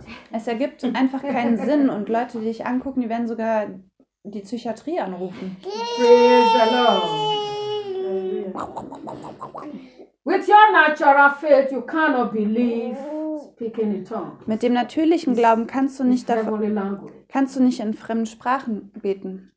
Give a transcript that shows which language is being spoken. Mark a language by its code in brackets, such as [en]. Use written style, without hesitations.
[de] es ergibt einfach keinen Sinn und Leute, die dich angucken, die werden sogar die Psychiatrie anrufen. [en] Praise the Lord. With your natural faith, you cannot believe speaking in tongues. [de] Mit dem natürlichen Glauben kannst du nicht davon, kannst du nicht in fremden Sprachen beten.